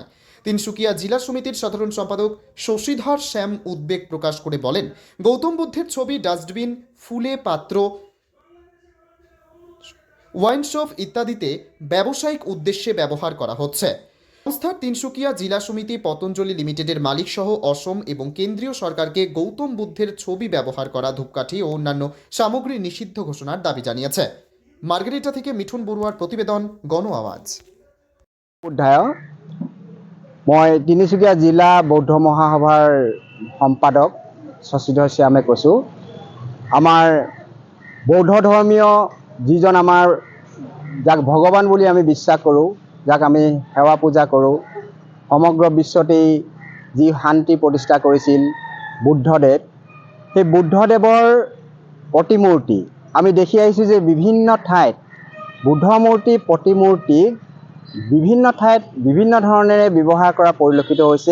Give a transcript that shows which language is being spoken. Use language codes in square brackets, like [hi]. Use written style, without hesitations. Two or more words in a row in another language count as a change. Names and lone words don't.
[bn] তিনসুকিয়া জেলা সমিতির সাধারণ সম্পাদক শশীধর শ্যাম উদ্বেগ প্রকাশ করে বলেন, গৌতম বুদ্ধের ছবি ডাস্টবিন, ফুলে পাত্র, [en] wine shop [bn] ইত্যাদিতে ব্যবসায়িক উদ্দেশ্যে ব্যবহার করা হচ্ছে। সংস্থার তিনসুকিয়া জেলা সমিতি পতঞ্জলি লিমিটেডের মালিক সহ অসম এবং কেন্দ্রীয় সরকারকে গৌতম বুদ্ধের ছবি ব্যবহার করা ধূপকাঠি ও অন্যান্য সামগ্রী নিষিদ্ধ ঘোষণার দাবি জানিয়েছে। মার্গেরিটা থেকে মিঠুন বড়ুয়ার প্রতিবেদন, গণ আওয়াজ। [as] মই তিনিচুকীয়া জিলা বৌদ্ধ মহাসভাৰ সম্পাদক শশীধৰ শ্যামে কৈছোঁ। আমাৰ বৌদ্ধ ধৰ্মীয় যিজন আমাৰ যাক ভগৱান বুলি আমি বিশ্বাস কৰোঁ, যাক আমি সেৱা পূজা কৰোঁ, সমগ্ৰ বিশ্বতেই যি শান্তি প্ৰতিষ্ঠা কৰিছিল বুদ্ধদেৱ, সেই বুদ্ধদেৱৰ প্ৰতিমূৰ্তি আমি দেখি আহিছোঁ যে বিভিন্ন ঠাইত বুদ্ধ মূৰ্তি প্ৰতিমূৰ্তি বিভিন্ন ঠাইত বিভিন্ন ধৰণেৰে ব্যৱহাৰ কৰা পৰিলক্ষিত হৈছে।